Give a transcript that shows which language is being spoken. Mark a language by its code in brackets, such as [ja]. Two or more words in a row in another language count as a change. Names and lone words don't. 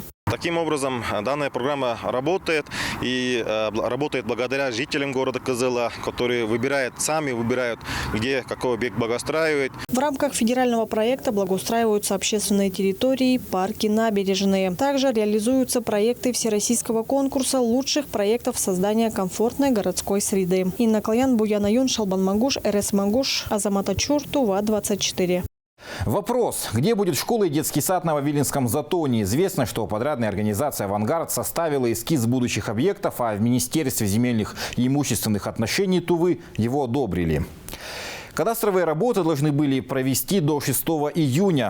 [ru] Таким образом, данная программа работает и работает благодаря жителям города Кызыла, которые сами выбирают, где какой объект благоустраивать. В рамках федерального проекта благоустраиваются общественные территории, парки, набережные. Также реализуются проекты всероссийского конкурса лучших проектов создания комфортной городской среды. Инна Клоян, Буян Аюн, Шалбан Мангуш, РС Мангуш, Азамат Ачур, Тува-24. Вопрос. Где будет школа и детский сад на Вавилинском затоне? Известно, что подрядная организация «Авангард» составила эскиз будущих объектов, а в Министерстве земельных и имущественных отношений Тувы его одобрили. Кадастровые работы должны были провести до 6 июня.